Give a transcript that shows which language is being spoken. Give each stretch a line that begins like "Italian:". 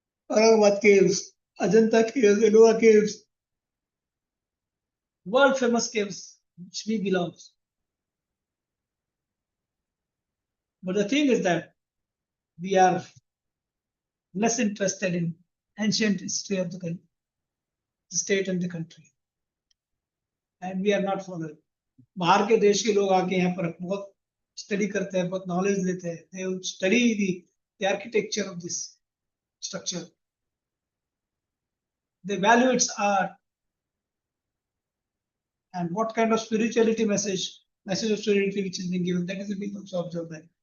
English: Aurangabad caves, Ajanta caves, Ellora caves, world famous caves which we belong. But the thing is that we are less interested in ancient history of the state and the country. And we are not following.
Hindi: बाहर के देश के लोग आके यहाँ पर बहुत study करते हैं, बहुत नॉलेज लेते हैं.
English: They study the architecture of this structure. They value its art and what kind of spirituality message of spirituality which is being given. That is the big also observe that.